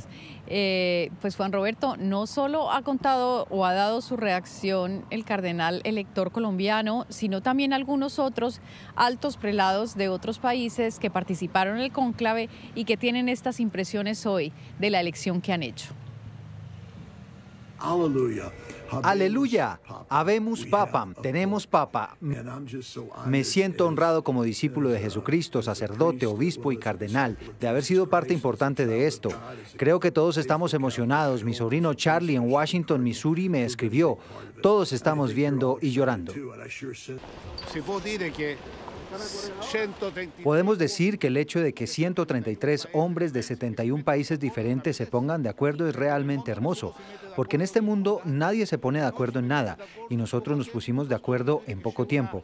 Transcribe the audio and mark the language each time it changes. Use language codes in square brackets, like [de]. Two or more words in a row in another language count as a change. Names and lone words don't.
[es] Pues Juan Roberto, no solo ha contado o ha dado su reacción el cardenal elector colombiano, sino también algunos otros altos prelados de otros países que participaron en el cónclave y que tienen estas impresiones hoy de la elección que han hecho. Aleluya, [la] habemus papam, [es] tenemos papa. Me siento honrado como discípulo de Jesucristo, sacerdote, obispo y cardenal, de haber sido parte importante de esto. Creo que todos estamos emocionados. Mi sobrino Charlie en Washington, Missouri, me escribió. Todos estamos viendo y llorando. Podemos decir que el hecho de que 133 hombres de 71 países diferentes se pongan de acuerdo es realmente hermoso, porque en este mundo nadie se pone de acuerdo en nada y nosotros nos pusimos de acuerdo en poco tiempo.